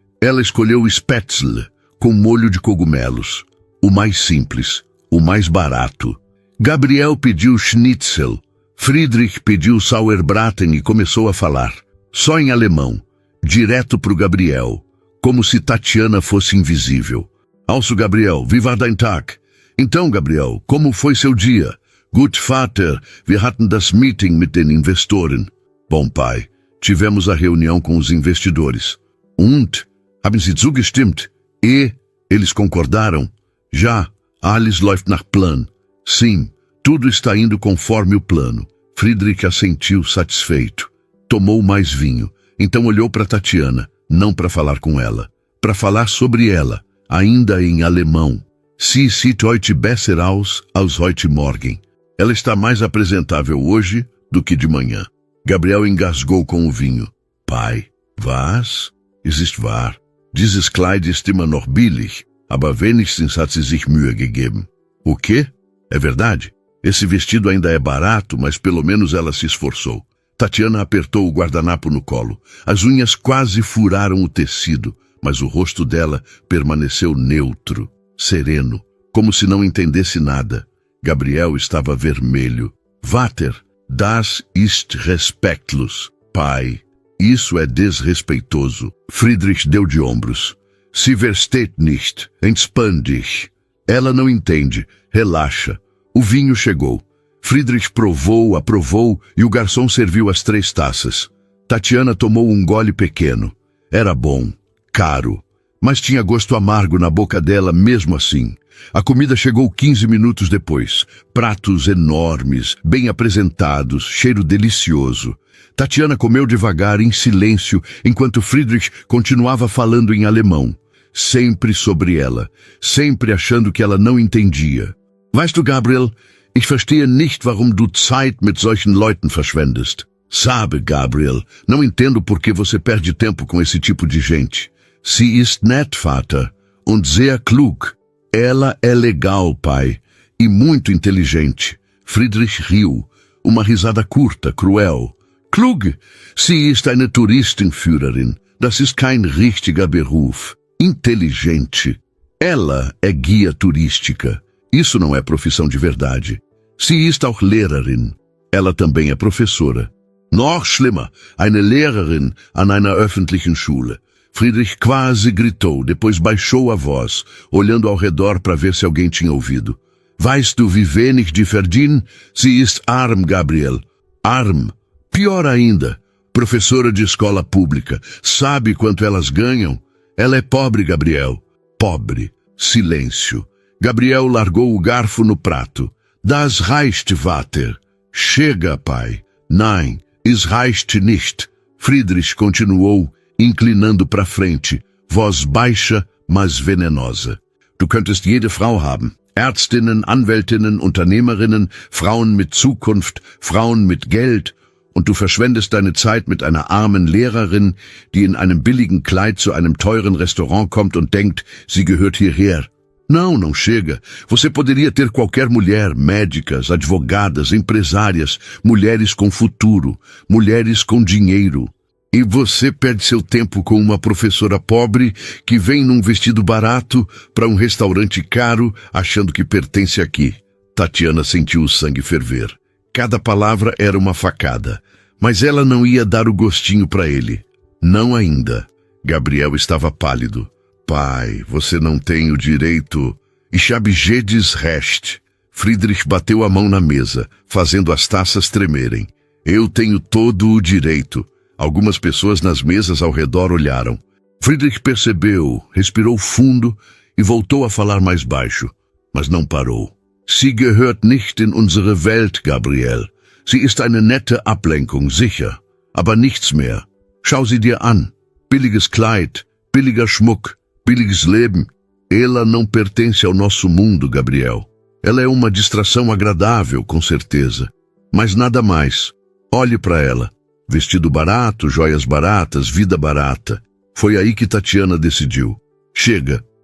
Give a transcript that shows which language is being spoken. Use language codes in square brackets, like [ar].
[pt] Ela escolheu o Spätzle, com molho de cogumelos. O mais simples, o mais barato. Gabriel pediu Schnitzel. Friedrich pediu Sauerbraten e começou a falar. Só em alemão, direto pro Gabriel, como se Tatiana fosse invisível. [de] Also, Gabriel, wie war dein Tag? [pt] Então, Gabriel, como foi seu dia? [de] Gut, Vater, wir hatten das Meeting mit den Investoren. [pt] Bom, pai, tivemos a reunião com os investidores. [de] Und, haben Sie zugestimmt? [pt] E, eles concordaram? [de] Já, alles läuft nach Plan. [pt] Sim, tudo está indo conforme o plano. Friedrich assentiu satisfeito. Tomou mais vinho. Então olhou para Tatiana, não para falar com ela. Para falar sobre ela, ainda em alemão. [de] Sie sieht heute besser aus als heute Morgen. [pt] Ela está mais apresentável hoje do que de manhã. Gabriel engasgou com o vinho. [de] Pai, was? Es ist wahr. Dieses Kleid ist immer noch billig, aber wenigstens hat sie sich Mühe gegeben. [pt] O quê? É verdade? Esse vestido ainda é barato, mas pelo menos ela se esforçou. Tatiana apertou o guardanapo no colo. As unhas quase furaram o tecido, mas o rosto dela permaneceu neutro, sereno, como se não entendesse nada. Gabriel estava vermelho. [de] Vater, das ist respektlos. [pt] Pai, isso é desrespeitoso. Friedrich deu de ombros. [de] Sie versteht nicht. Entspann dich. [pt] Ela não entende. Relaxa. O vinho chegou. Friedrich provou, aprovou e o garçom serviu as 3 taças. Tatiana tomou um gole pequeno. Era bom, caro, mas tinha gosto amargo na boca dela mesmo assim. A comida chegou 15 minutos depois. Pratos enormes, bem apresentados, cheiro delicioso. Tatiana comeu devagar, em silêncio, enquanto Friedrich continuava falando em alemão. Sempre sobre ela, sempre achando que ela não entendia. [de] Weißt du, Gabriel, ich verstehe nicht, warum du Zeit mit solchen Leuten verschwendest. [pt] Sabe, Gabriel, não entendo por que você perde tempo com esse tipo de gente. [de] Sie ist nett, Vater, und sehr klug. [pt] Ela é legal, pai, e muito inteligente. Friedrich riu, uma risada curta, cruel. [de] Klug, sie ist eine Touristenführerin. Das ist kein richtiger Beruf. [pt] Inteligente. Ela é guia turística. Isso não é profissão de verdade. [de] Sie ist auch Lehrerin. [pt] Ela também é professora. [de] Noch schlimmer, eine Lehrerin an einer öffentlichen Schule. [pt] Friedrich quase gritou, depois baixou a voz, olhando ao redor para ver se alguém tinha ouvido. [de] Weißt du, wie wenig die verdienen? Sie ist arm, Gabriel. Arm. [pt] Pior ainda, professora de escola pública. Sabe quanto elas ganham? Ela é pobre, Gabriel. Pobre. Silêncio. Gabriel largou o garfo no prato. [de] Das reicht, Vater. [pt] Chega, pai. Nein, es reicht nicht. Friedrich continuou, inclinando para frente, voz baixa, mas venenosa. [de] Du könntest jede Frau haben. Ärztinnen, Anwältinnen, Unternehmerinnen, Frauen mit Zukunft, Frauen mit Geld. Und du verschwendest deine Zeit mit einer armen Lehrerin, die in einem billigen Kleid zu einem teuren Restaurant kommt und denkt, sie gehört hierher. [pt] Não, não chega. Você poderia ter qualquer mulher, médicas, advogadas, empresárias, mulheres com futuro, mulheres com dinheiro. E você perde seu tempo com uma professora pobre que vem num vestido barato para um restaurante caro achando que pertence aqui. Tatiana sentiu o sangue ferver. Cada palavra era uma facada, mas ela não ia dar o gostinho para ele. Não ainda. Gabriel estava pálido. Pai, você não tem o direito. [de] Ich habe jedes Recht. [pt] Friedrich bateu a mão na mesa, fazendo as taças tremerem. Eu tenho todo o direito. Algumas pessoas nas mesas ao redor olharam. Friedrich percebeu, respirou fundo e voltou a falar mais baixo, mas não parou. [de] Sie gehört nicht in unsere Welt, Gabriel. Sie ist eine nette Ablenkung, sicher, aber nichts mehr. Schau sie dir an. Billiges Kleid, billiger Schmuck, billiges Leben. [pt] Ela não pertence ao nosso mundo, Gabriel. Ela é uma distração agradável, com certeza, mas nada mais. Olhe para ela. Vestido barato, joias baratas, vida barata. Foi aí que Tatiana decidiu. Chega.